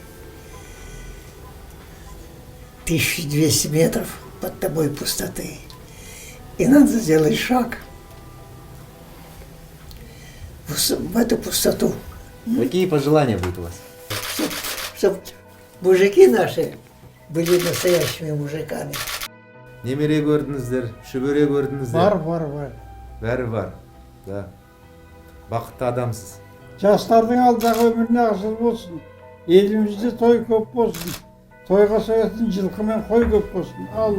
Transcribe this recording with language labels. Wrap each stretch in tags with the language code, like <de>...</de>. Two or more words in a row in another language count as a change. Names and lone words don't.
<ru>1200 метров под тобой пустоты. И надо сделать шаг в эту пустоту. Какие пожелания будут у вас? Чтоб мужики наши были настоящими мужиками.</ru> <kk>Немере көрдіңіздер, шөбере көрдіңіздер. Бар. Бәрі бар. Да. Бақытты адамсыз. Жастардың алдағы өміріне асыл болсын. Елімізде той көп болсын. Тойға соятын жылқы мен қой көп болсын.</kk>